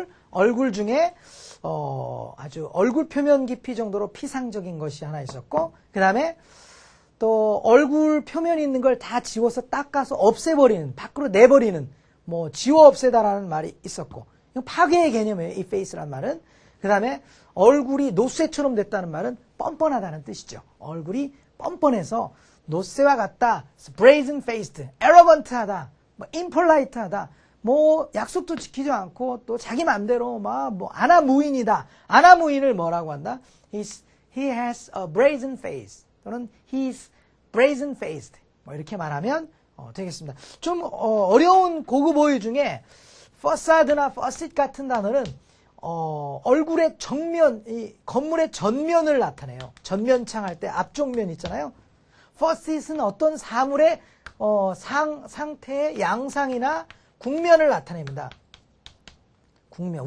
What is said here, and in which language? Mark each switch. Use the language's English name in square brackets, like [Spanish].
[Korean] 얼굴 중에 아주 얼굴 표면 깊이 정도로 피상적인 것이 하나 있었고, 그 다음에 또 얼굴 표면에 있는 걸 다 지워서 닦아서 없애버리는, 밖으로 내버리는, 뭐 지워 없애다라는 말이 있었고, 이건 파괴의 개념이에요. 이 face라는 말은. 그 다음에 얼굴이 노쇠처럼 됐다는 말은 뻔뻔하다는 뜻이죠. 얼굴이 뻔뻔해서 노쇠와 같다, [English] brazen faced, [Korean] arrogant하다, 뭐 impolite하다, 뭐 약속도 지키지 않고 또 자기 맘대로 막 뭐 아나무인이다. 아나무인을 뭐라고 한다? [English] He has a brazen face [Korean] 또는 [English] he's brazen faced [Korean] 뭐 이렇게 말하면 되겠습니다. 좀 어려운 고급 어휘 중에 facade나 facet 같은 단어는 얼굴의 정면, 이 건물의 전면을 나타내요. 전면창 할 때 앞쪽 면 있잖아요. facet은 어떤 사물의 상태의 양상이나 국면을 나타냅니다. 국면.